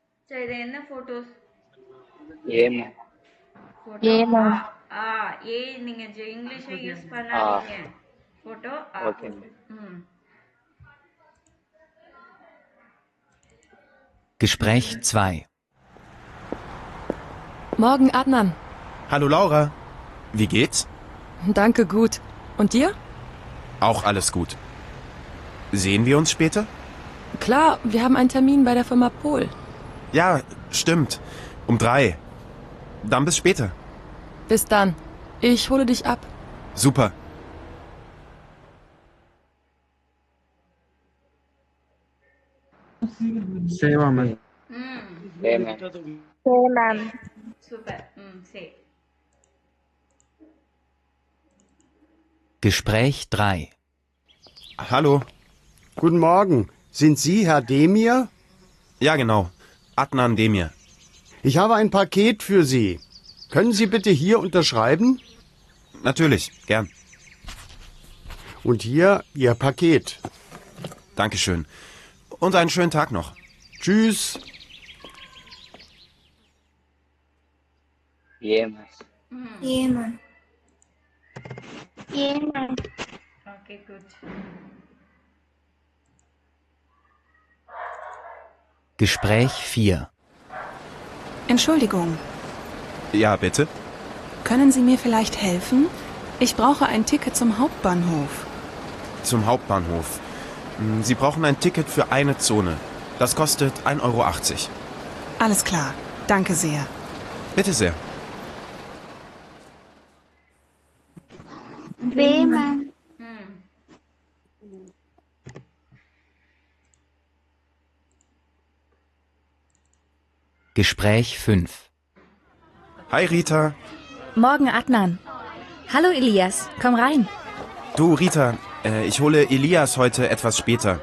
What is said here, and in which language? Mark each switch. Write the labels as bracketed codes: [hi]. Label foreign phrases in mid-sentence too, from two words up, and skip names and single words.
[ta] சரி இது என்ன போட்டோஸ் ஏமா போட்டோ ஏமா ஆ ஏ நீங்க இங்கிலீஷை யூஸ் பண்ணாதீங்க போட்டோ ஓகே ம் [de] Gespräch 2. Morgen, Adnan. Hallo Laura, wie geht's? Danke, gut. Und dir? Auch alles gut. Sehen wir uns später? Klar, wir haben einen Termin bei der Firma Pohl. Ja, stimmt. Um 3. Dann bis später. Bis dann. Ich hole dich ab. Super. [ta] ஏமா சரி மேம் சூப்பர் சரி [de] Gespräch 3. Hallo. Guten Morgen. Sind Sie Herr Demir? Ja, genau. Adnan Demir. Ich habe ein Paket für Sie. Können Sie bitte hier unterschreiben? Natürlich, gern. Und hier Ihr Paket. Dankeschön. Und einen schönen Tag noch. Tschüss. [ta] ஏமா ஏமா ஏமா [en] okay good [de] Gespräch 4. Entschuldigung, Ja, bitte? können Sie mir vielleicht helfen? Ich brauche ein Ticket zum Hauptbahnhof. Zum Hauptbahnhof. Sie brauchen ein Ticket für eine Zone. Das kostet 1,80 Euro. Alles klar, danke sehr. Bitte sehr. [ta] வே மேம் [de] Gespräch 5. Hi Rita. Morgen, Adnan. Hallo, Elias. Komm rein. Du Rita, ich hole Elias heute etwas später.